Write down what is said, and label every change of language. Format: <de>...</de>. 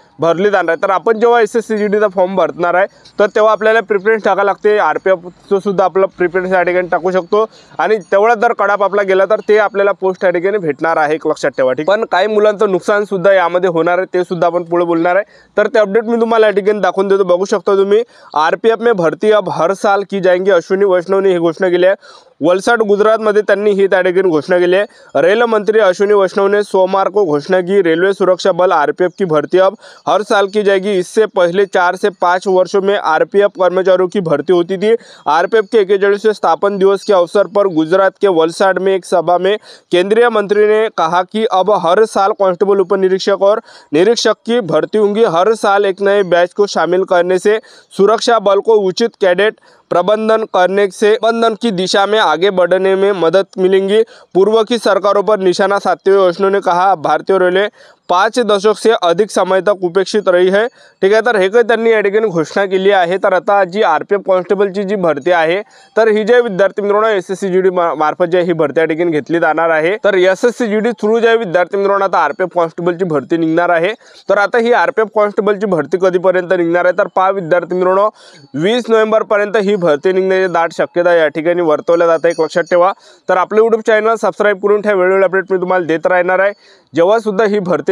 <mr>भरली जाणार आहे। तर आपण जेव्हा एसएससीजीडीचा फॉर्म भरणार आहे तर तेव्हा आपल्याला प्रिफरन्स टाकायला लागते, आरपीएफचं सुद्धा आपलं प्रिफरन्स या ठिकाणी टाकू शकतो आणि तेवढा जर कडाप आपला गेला तर ते आपल्याला पोस्ट या ठिकाणी भेटणार आहे, एक लक्षात ठेवा, ठीक। पण काही मुलांचं नुकसान सुद्धा यामध्ये होणार आहे, ते सुद्धा आपण पुढे बोलणार आहे। तर ते अपडेट मी तुम्हाला या ठिकाणी दाखवून देतो, बघू शकता तुम्ही।</mr> <hi>आरपीएफ में भर्ती अब हर साल की जाएंगी, अश्विनी वैष्णव ने ही घोषणा</hi> <mr>केली आहे। वलसाड गुजरात मध्ये त्यांनी ही त्या ठिकाणी घोषणा केली है।</mr> <hi>रेल मंत्री अश्विनी वैष्णव ने सोमवार को घोषणा की रेलवे सुरक्षा बल आरपीएफ की भर्ती अब हर साल की जाएगी। इससे पहले 4 से 5 वर्षों में आरपीएफ कर्मचारियों की भर्ती होती थी। आरपीएफ के 41वें स्थापना दिवस के अवसर पर गुजरात के वलसाड में एक सभा में केंद्रीय मंत्री ने कहा कि अब हर साल कांस्टेबल, उप निरीक्षक और निरीक्षक की भर्ती होंगी। हर साल एक नए बैच को शामिल करने से सुरक्षा बल को उचित कैडेट प्रबंधन करने से प्रबंधन की दिशा में आगे बढ़ने में मदद मिलेंगी। पूर्व की सरकारों पर निशाना साधते हुए वैष्णव ने कहा, भारतीय रेलवे 5 दशक से अधिक समय तक उपेक्षित रही है,</hi> <mr>ठीक आहे। तर हे काही त्यांनी या ठिकाणी घोषणा केली आहे। तर आता जी आरपीएफ कॉन्स्टेबलची जी भरती आहे तर ही जे विद्यार्थी मित्रांनो एसएससीजीडी मार्फत जे ही भरती या ठिकाणी घेतली जाणार आहे, तर एसएससीजीडी थ्रू जे विद्यार्थी मित्रांनो आता आरपीएफ कॉन्स्टेबलची भरती निघणार आहे। तर आता ही आरपीएफ कॉन्स्टेबलची भरती कधीपर्यंत निघणार आहे तर पहा विद्यार्थी मित्रांनो 20 नोव्हेंबर पर्यंत ही भरती निघण्याची दाट शक्यता या ठिकाणी वर्तवल्या जाते, एक लक्षात ठेवा। तर आपले यूट्यूब चॅनल सबस्क्राइब करून ठेवा, वेळोवेळी अपडेट मी तुम्हाला देत राहणार आहे। जेव्हा सुद्धा ही भरती</mr>